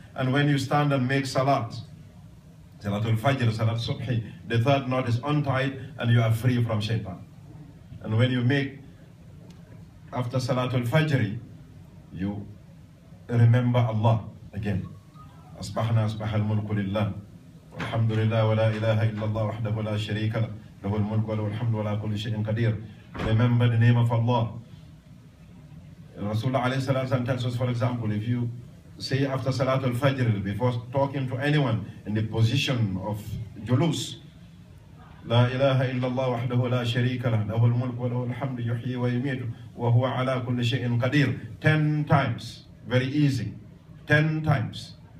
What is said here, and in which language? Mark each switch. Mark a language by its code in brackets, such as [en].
[en] And when you stand and make salat, Salatul Fajr, Salat Subhi, the third knot is untied and you are free from shaitan. And when you make, after Salatul Fajr, you remember Allah again. [ar] أصبحنا أصبح الملك لله والحمد لله ولا إله إلا الله وحده لا شريك له له الملك وله الحمد ولا كل شيء قدير. [en] Remember the name of Allah. Rasulullah alayhi salatu tells us, for example, if you say after Salatul Fajr, before talking to anyone in the position of julus, [ar] لا إله إلا الله وحده لا شريك له له الملك وله الحمد يحيي ويميت وهو على كل شيء قدير, [en] 10 times, very easy, 10 times.